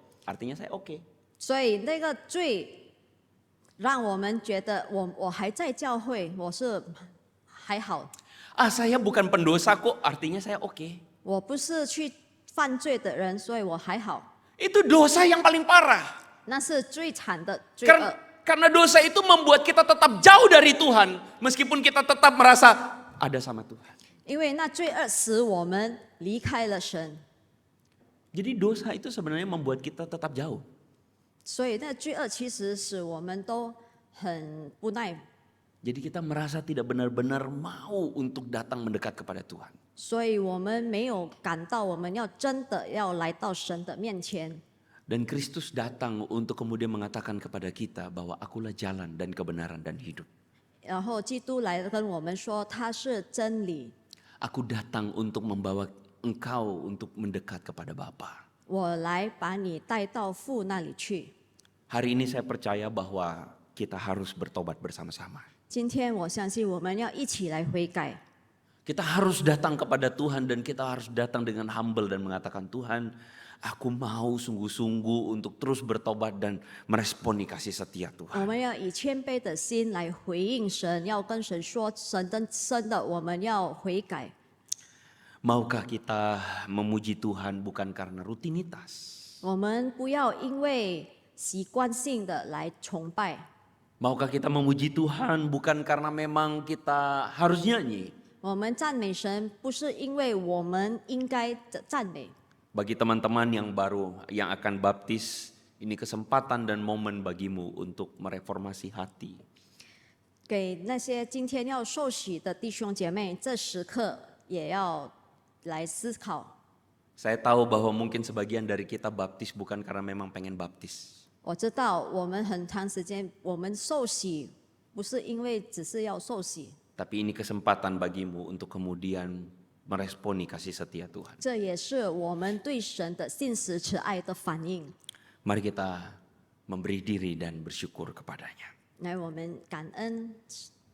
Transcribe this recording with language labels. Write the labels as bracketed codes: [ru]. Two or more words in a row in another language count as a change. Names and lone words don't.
[id] Artinya saya oke. [zh] 所以那个罪让我们觉得我还在教会，我是还好， [id] Ah, saya bukan pendosa kok. Artinya saya oke. [zh] 我不是去犯罪的人，所以我还好。 [id] Itu dosa yang paling parah. [zh] 那是最惨的罪恶。 [id] Karena dosa itu membuat kita tetap jauh dari Tuhan. Meskipun kita tetap merasa ada sama Tuhan. [zh] 因为那罪恶使我们离开了神， [id] Jadi dosa itu sebenarnya membuat kita tetap jauh. [zh] 所以那罪恶其实使我们都很不耐， [id] Jadi kita merasa tidak benar-benar mau untuk datang mendekat kepada Tuhan. [zh] 所以我们没有感到我们要真的要来到神的面前。 [id] Dan Kristus datang untuk kemudian mengatakan kepada kita bahwa akulah jalan dan kebenaran dan hidup. [zh] 然后基督来跟我们说，他是真理。 [id] Aku datang untuk membawa engkau untuk mendekat kepada Bapa. [zh] 我来把你带到父那里去。 [id] Hari ini saya percaya bahwa kita harus bertobat bersama-sama. [zh] 今天我相信我们要一起来悔改， [id] Kita harus datang kepada Tuhan dan kita harus datang dengan humble dan mengatakan, Tuhan, aku mau sungguh-sungguh untuk terus bertobat dan meresponi kasih setia [zh] 我 [id] Tuhan. [zh] 们要以谦卑的心来回应神，要跟神说，神真的我们要悔改。 [id] Maukah kita memuji Tuhan bukan karena rutinitas? [zh] 我们不要因为习惯性的来崇拜， [id] Maukah kita memuji Tuhan bukan karena memang kita harus nyanyi? [zh] 我们赞美神不是因为我们应该赞美。 [id] Bagi teman-teman yang baru yang akan baptis, ini kesempatan dan momen bagimu untuk mereformasi hati. [zh] 给那些今天要受洗的弟兄姐妹，这时刻也要来思考。 [id] Saya tahu bahwa mungkin sebagian dari kita baptis bukan karena memang pengen baptis. [zh] 我知道我们很长时间我们受洗，不是因为只是要受洗， [id] Tapi ini kesempatan bagimu untuk kemudian meresponi kasih setia Tuhan. [zh] 这也是我们对神的信实慈爱的反应。 [id] Mari kita memberi diri dan bersyukur kepadanya. [zh] 来，我们感恩